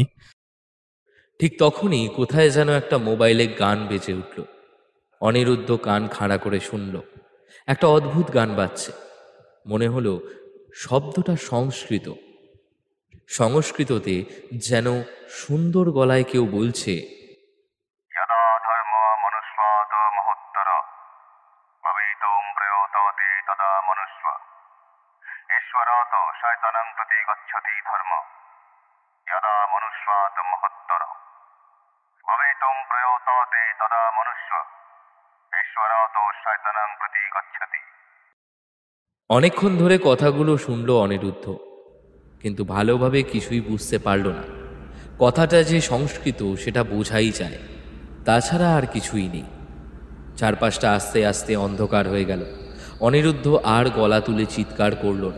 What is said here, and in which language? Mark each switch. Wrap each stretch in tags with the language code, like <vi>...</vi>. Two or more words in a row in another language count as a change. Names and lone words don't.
<bn>ঠিক তখনই কোথায় যেন একটা মোবাইলে গান বেজে উঠল। অনিরুদ্ধ কান খাড়া করে শুনল। একটা অদ্ভুত গান বাজছে। মনে হলো শব্দটা সংস্কৃততে যেন সুন্দর গলায় কেউ বলছে,</bn> <sa>यदा धर्म मनुष्यात् महोत्तर भवितुं प्रयतते तदा मनुष्य ईश्वरात् शैतानं प्रति गच्छति धर्म यदा मनुष्यात् महत्तर भवितुं प्रयतते तदा मनुष्य ईश्वरात् शैतानं प्रति गच्छति।</sa> <bn>অনেকক্ষণ ধরে কথাগুলো শুনল অনিরুদ্ধ, কিন্তু ভালোভাবে কিছুই বুঝতে পারল না। কথাটা যে সংস্কৃত সেটা বোঝাই যায়, তাছাড়া আর কিছুই নেই। চারপাশটা আস্তে আস্তে অন্ধকার হয়ে গেল। অনিরুদ্ধ আর গলা তুলে চিৎকার করল না।</bn>